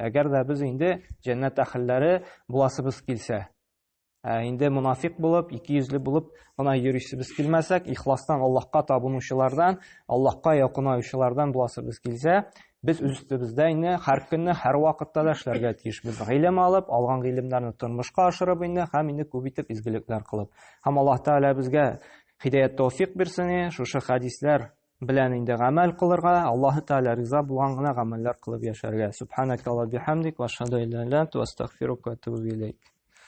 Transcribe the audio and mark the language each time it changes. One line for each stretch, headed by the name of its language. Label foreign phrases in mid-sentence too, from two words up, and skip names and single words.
Tatar: Әгәр дә без инде җәннәт әһелләре буласыбыз килсә, инде мунафик булып, икейөзле булып гына йөрисебез килмәсәк, ихластан Аллаһка табынучылардан, Аллаһка якынаучылардан буласыбыз килсә, без үстебездә инде һәр көнне, һәр вакытта да эшләргә тиешбез. Гыйлем алып, алган гыйлемнәрне тормышка ашырып инде һәм инде күп итеп изгелекләр кылып. Һәм Аллаһ Тәгалә безгә хидаят тәүфик бирсен, шушы хадислар белән инде гамәл кылырга, Аллаһ Тәгалә риза булган гына гамәлләр кылып яшәргә.
Arabic: سبحانك اللهم بحمدك وأشهد أن لا إله إلا أنت وأستغفرك وأتوب إليك.